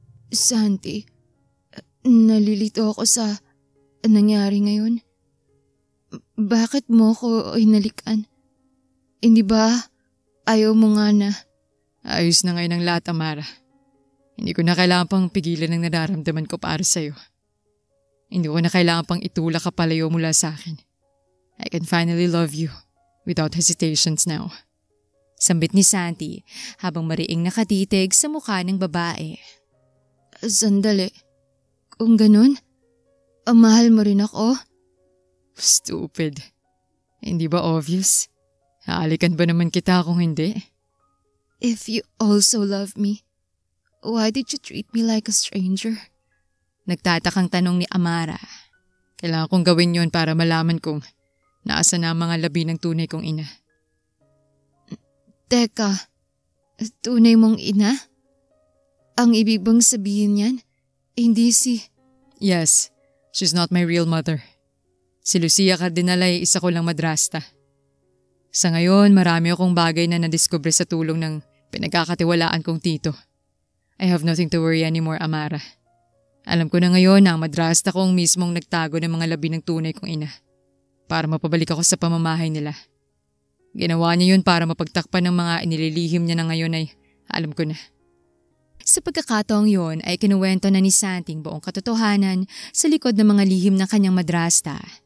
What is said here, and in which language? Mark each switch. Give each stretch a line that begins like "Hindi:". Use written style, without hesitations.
Filipino: Santi, nalilito ako sa nangyari ngayon. Bakit mo ko hinalikan? Hindi ba ayaw mo nga na? Ayos na ngayon ang lahat, Amara. Hindi ko na kailangan pang pigilan ang nararamdaman ko para sa'yo. Hindi ko na kailangan pang itulak ka palayo mula sa akin.
English: I can finally love you without hesitations now.
Filipino: Sambit ni Santi habang mariing nakatitig sa mukha ng babae. Sandali. Kung ganun, mahal mo rin ako? Stupid. Hindi ba obvious? Haalikan ba naman kita kung hindi?
English: If you also love me, why did you treat me like a stranger?
Filipino: Nagtatakang tanong ni Amara. Kailangan kong gawin yon para malaman kung naasa na ang mga labi ng tunay kong ina. Teka, tunay mong ina? Ang ibig bang sabihin niyan, hindi si...
English: Yes, she's not my real mother.
Filipino: Si Lucia Cardinal ay isa ko lang madrasta. Sa ngayon, marami akong bagay na nadiskubre sa tulong ng pinagkakatiwalaan kong tito.
English: I have nothing to worry anymore, Amara.
Filipino: Alam ko na ngayon na ang madrasta kong mismong nagtago ng mga labi ng tunay kong ina para mapabalik ako sa pamamahay nila. Ginawa niya yun para mapagtakpan ng mga inililihim niya na ngayon ay alam ko na. Sa pagkakataong yon ay kinuwento na ni Santi ang buong katotohanan sa likod ng mga lihim ng kanyang madrasta.